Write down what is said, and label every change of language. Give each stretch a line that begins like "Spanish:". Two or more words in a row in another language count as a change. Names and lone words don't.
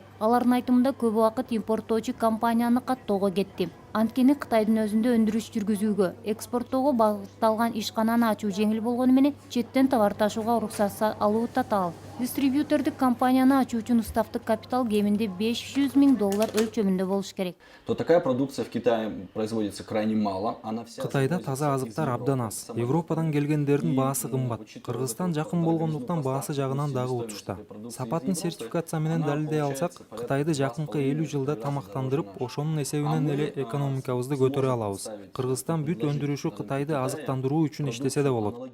Kyrgyz: Алардын айтымында көп убакыт импорттоочу компанияны каттоого кетти. Анткени Кытайдын өзүндө өндүрүш жүргүзүүгө, экспорттоого багытталган ишкананы ачуу жеңил болгону менен четтен товар ташууга уруксат алуу татаал. Дистрибьютордук компанияны ачуу үчүн уставдык капитал кеминде $500 000 өлчөмүндө болуш керек.
Russian: То такая продукция в Китае производится крайне мало.
Kyrgyz: Кытайда таза азыктар абдан аз. Европадан келгендердин баасы кымбат. Кыргызстан жакын болгондуктан баасы жагынан дагы утушта. Сапатын сертификация менен далилдей алсак, Кытайды жакынкы 50 жылда тамактандырып, ошонун эсебинен эле экономикабызды көтөрө алабыз. Кыргызстан бүт өндүрүшү Кытайды азыктандыруу үчүн иштесе да болот.